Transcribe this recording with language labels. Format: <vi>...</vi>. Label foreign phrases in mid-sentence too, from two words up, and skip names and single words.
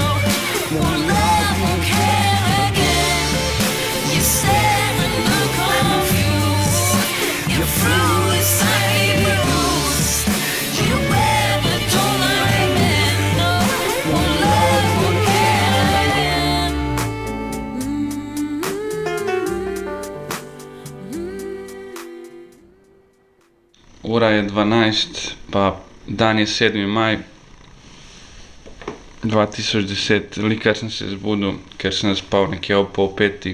<en>Won't love, won't care again. You stare and look confused. Your fruit is slightly bruised. You wear but don't like me, no. Won't love, won't care again.</en> <sl>Ura je 12, pa dan je 7. maj 2010. Likar sem se zbudil, ker sem spal nekje ob 4:30.</sl>